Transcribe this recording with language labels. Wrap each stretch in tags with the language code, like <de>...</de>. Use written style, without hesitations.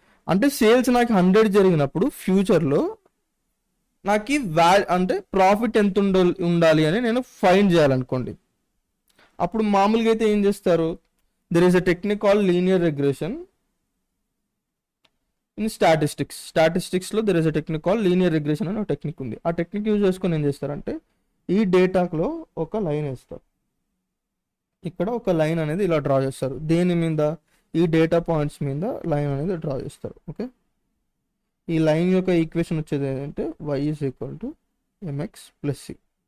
<te>అంటే సేల్స్ నాకు 100 జరిగినప్పుడు ఫ్యూచర్లో నాకు అంటే ప్రాఫిట్ ఎంత ఉండాలి అని నేను ఫైండ్ చేయాలనుకోండి. అప్పుడు మామూలుగా అయితే ఏం చేస్తారు,</te> <en>there is a technique called linear regression in statistics లో there is a technique called linear regression</en> <te>అని ఒక టెక్నిక్ ఉంది. ఆ టెక్నిక్ యూజ్ చేసుకొని ఏం చేస్తారంటే ఈ డేటాలో ఒక లైన్ వేస్తారు. ఇక్కడ ఒక లైన్ అనేది ఇలా డ్రా చేస్తారు. దేని మీద, ఈ డేటా పాయింట్స్ మీద లైన్ అనేది డ్రా చేస్తారు. ఓకే, ఈ లైన్ యొక్క ఈక్వేషన్ వచ్చేది ఏంటంటే</te> <en>y is equal to mx plus c.</en>